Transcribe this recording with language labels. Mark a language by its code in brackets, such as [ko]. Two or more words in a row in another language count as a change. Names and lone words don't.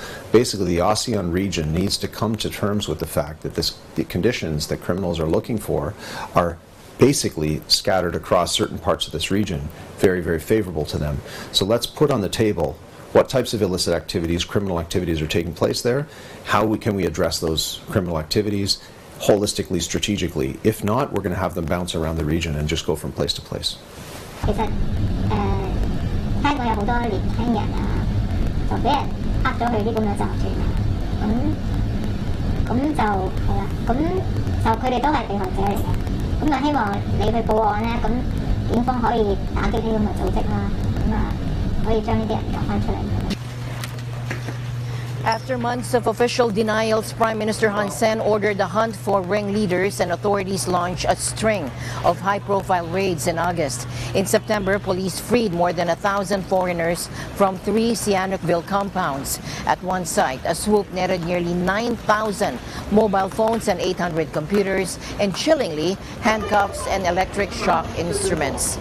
[en] Basically, the ASEAN region needs to come to terms with the fact that the conditions that criminals are looking for are basically scattered across certain parts of this region, very, very favorable to them. So let's put on the table what types of illicit activities, criminal activities are taking place there, how can we address those criminal activities holistically, strategically. If not, we're going to have them bounce around the region and just go from place to place. [yue] 香港有好多年輕人啊，就俾人呃咗去啲咁嘅集團啊，咁就係啦，咁就佢哋都係被害者嚟嘅，咁就希望你去報案咧，咁警方可以打擊呢啲咁嘅組織啦，咁啊可以將呢啲人救翻出嚟。 [en] After months of official denials, Prime Minister Hun Sen ordered the hunt for ringleaders, and authorities launched a string of high-profile raids in August. In September, police freed more than 1,000 foreigners from 3 Sihanoukville compounds. At one site, a swoop netted nearly 9,000 mobile phones and 800 computers, and chillingly, handcuffs and electric shock instruments.